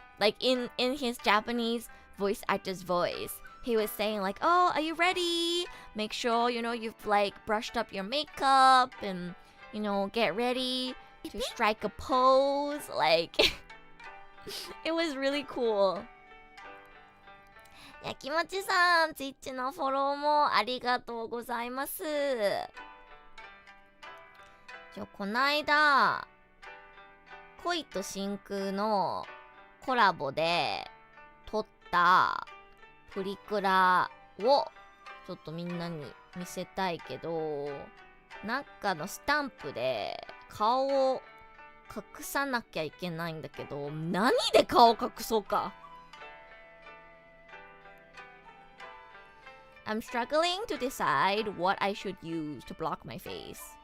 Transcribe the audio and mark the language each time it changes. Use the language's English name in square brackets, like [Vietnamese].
[English] Like in his Japanese voice actor's voice. He was saying like, "Oh, are you ready? Make sure, you know, you've like brushed up your makeup and, you know, get ready to strike a pose." Like it was really cool. [Japanese] やきもちさん、Twitch のフォローもありがとうございます。こないだ恋と真空のコラボで撮ったプリクラをちょっとみんなに見せたいけど、なんかのスタンプで顔を隠さなきゃいけないんだけど、何で顔隠そうか。 [English] I'm struggling to decide what I should use to block my face.